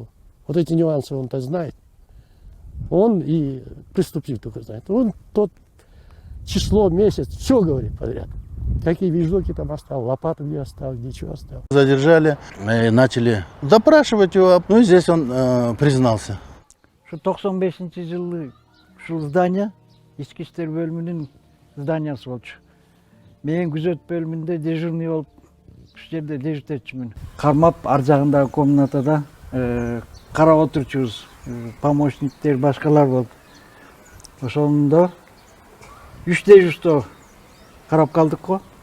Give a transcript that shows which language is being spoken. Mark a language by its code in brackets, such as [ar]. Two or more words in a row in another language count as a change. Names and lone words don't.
[ru] Вот эти нюансы он-то знает. Он и преступник только знает. Он тот число, месяц, все говорит подряд. Какие вещдоки там оставил, лопату где оставил, где что оставил. Задержали, начали допрашивать его. Ну и здесь он признался. [ky] Şu 95-ci жылы ушул здание, ички иштер бөлүмүнүн зданиясы болчу. Мен күзөт бөлүмүндө дежурный болуп, ушул жерде дежурт этчүмүн. Кармап ар жагындагы комнатада карап отурчубуз. Помощниктер, башкалар болуп. Ошондо 3 дежурство карап калдык го.